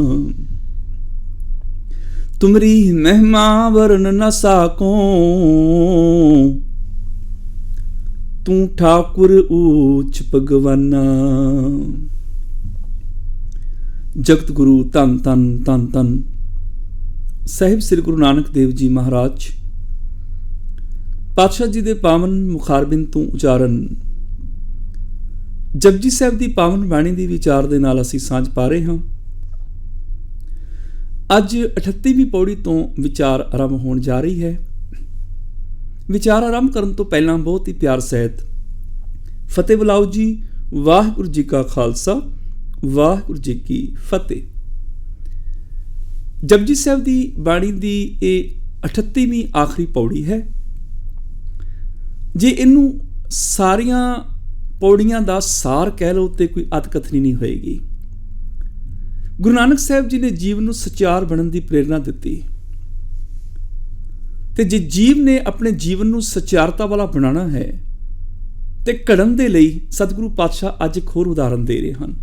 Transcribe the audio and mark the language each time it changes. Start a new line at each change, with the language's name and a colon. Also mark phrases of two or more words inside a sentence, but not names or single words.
Punjabi: ਤੁਮਰੀ ਮਹਿਮਾ ਵਰਨ ਨ ਸਾਕੋਂ, ਤੂ ਠਾਕੁਰ ਊਚ ਭਗਵਾਨਾ। ਜਗਤ ਗੁਰੂ ਧੰਨ ਧੰਨ ਧੰਨ ਧੰਨ ਸਾਹਿਬ ਸ੍ਰੀ ਗੁਰੂ ਨਾਨਕ ਦੇਵ ਜੀ ਮਹਾਰਾਜ ਪਾਤਸ਼ਾਹ ਜੀ ਦੇ ਪਾਵਨ ਮੁਖਾਰਬਿੰਦ ਤੋਂ ਉਚਾਰਣ ਜਪੁਜੀ ਸਾਹਿਬ ਦੀ ਪਾਵਨ ਬਾਣੀ ਦੀ ਵਿਚਾਰ ਦੇ ਨਾਲ ਅਸੀਂ ਸਾਂਝ ਪਾ ਰਹੇ ਹਾਂ। ਅੱਜ 38ਵੀਂ ਪਉੜੀ ਤੋਂ ਵਿਚਾਰ ਆਰੰਭ ਹੋਣ ਜਾ ਰਹੀ ਹੈ। ਵਿਚਾਰ ਆਰੰਭ ਕਰਨ ਤੋਂ ਪਹਿਲਾਂ ਬਹੁਤ ਹੀ ਪਿਆਰ ਸਹਿਤ ਫ਼ਤਿਹ ਬੁਲਾਓ ਜੀ। ਵਾਹਿਗੁਰੂ ਜੀ ਕਾ ਖ਼ਾਲਸਾ, ਵਾਹਿਗੁਰੂ ਜੀ ਕੀ ਫ਼ਤਿਹ। ਜਪੁਜੀ ਸਾਹਿਬ ਦੀ ਬਾਣੀ ਦੀ ਇਹ 38ਵੀਂ ਆਖ਼ਰੀ ਪਉੜੀ ਹੈ। ਜੇ ਇਨੂੰ ਸਾਰੀਆਂ ਪਉੜੀਆਂ ਦਾ ਸਾਰ ਕਹਿ ਲਓ ਤੋ ਕੋਈ ਅਤਕਥਨੀ ਨਹੀਂ ਹੋਏਗੀ। ਗੁਰੂ ਨਾਨਕ ਸਾਹਿਬ ਜੀ ਨੇ ਜੀਵ ਨੂੰ ਸਚਿਆਰ ਬਣਨ ਕੀ ਪ੍ਰੇਰਣਾ ਦੀ, ਤੇ ਜੇ ਜੀਵ ਨੇ ਅਪਣੇ ਜੀਵਨ ਨੂੰ ਸਚਿਆਰਤਾ ਵਾਲਾ ਬਣਾਉਣਾ ਹੈ ਤੋ ਘੜਨ ਦੇ ਲਈ ਸਤਿਗੁਰੂ ਪਾਤਸ਼ਾਹ ਅੱਜ ਇੱਕ ਹੋਰ ਉਦਾਹਰਣ ਦੇ ਰਹੇ ਹੈਂ।